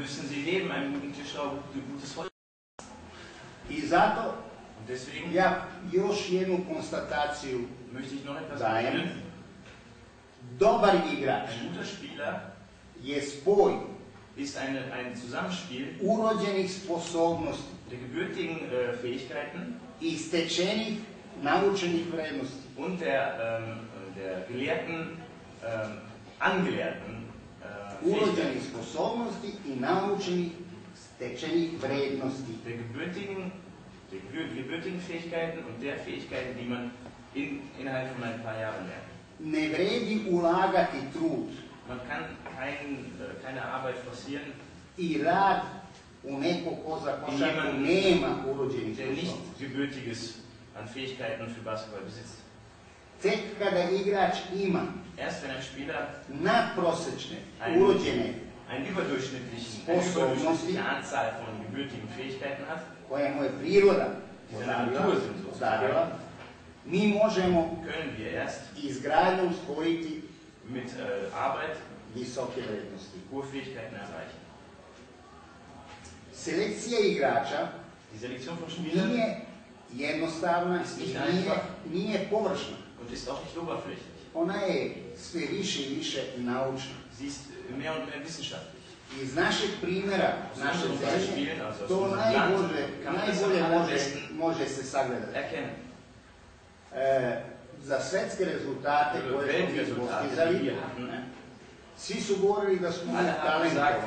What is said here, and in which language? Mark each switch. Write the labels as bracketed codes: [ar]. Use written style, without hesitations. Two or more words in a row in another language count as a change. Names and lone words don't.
[sr] I zato ja još jednu konstataciju dajem. Dobar igrač je spoj urođenih sposobnosti i stečenih naučenih vrednosti. [de] Und der gelehrten, angelernten [sr] urođenih sposobnosti i naučenih stečenih vrednosti. [de] Der gebürtigen Fähigkeiten und der Fähigkeiten, die man innerhalb von ein paar Jahren lernt. [sr] Ne vredi ulagati trud. [de] Man kann keine Arbeit forcieren. [sr] I rad u neko ko za košarku nema urođenih [de] der nicht gebürtiges an Fähigkeiten für Basketball besitzt. [sr] Tek kada igrač ima [de] erst wenn ein Spieler [sr] nadprosečne urođene [de] eine überdurchschnittliche Anzahl von gebürtigen Fähigkeiten hat, [sr] koja mu je priroda podarila, mi možemo izgradnjom spojiti [de] mit Arbeit [sr] visoke vrednosti. [de] Hohe Fähigkeiten erreichen. [sr] Selekcija igrača nije jednostavna i nije površna. [de] Und ist auch nicht oberflächlich. [sr] Ona je sve više i više naučna. [de] Sie ist mehr und mehr wissenschaftlich. [sr] Iz našeg primjera, naše zemlje, to najbolje može se sagledati. Za svetske rezultate koje smo postizali, svi su govorili da smo talentovani.